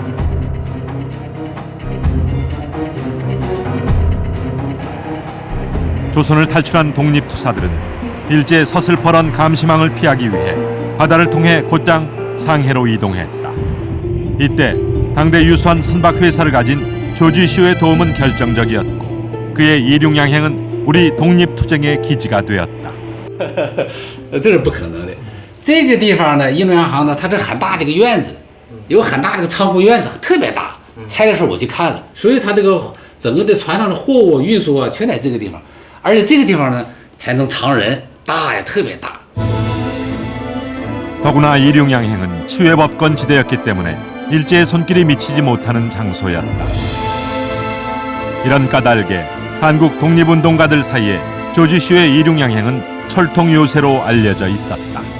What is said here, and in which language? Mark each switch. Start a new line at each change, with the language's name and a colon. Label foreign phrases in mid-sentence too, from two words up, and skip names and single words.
Korean: 조선을 탈출한 독립투사들은 일제 서슬퍼런 감시망을 피하기 위해 바다를 통해 곧장 상해로 이동했다. 이때 당대 유수한 선박회사를 가진 조지쇼의 도움은 결정적이었고 그의 이륙양행은 우리 독립투쟁의 기지가 되었다.
Chinese: 这是不可能的。这个地方呢，一龙洋行呢，它是很大的一个院子，有很大的一个仓库院子，特别大。拆的时候我去看了，所以它这个整个的船上的货物运输啊，全在这个地方，而且这个地方呢才能藏人，大呀，特别大。
Korean: 더구나 이륙양행은 치외법권 지대였기 때문에 일제의 손길이 미치지 못하는 장소였다. 이런 까닭에 한국 독립운동가들 사이에 조지쇼의 이륙양행은 철통 요새로 알려져 있었다.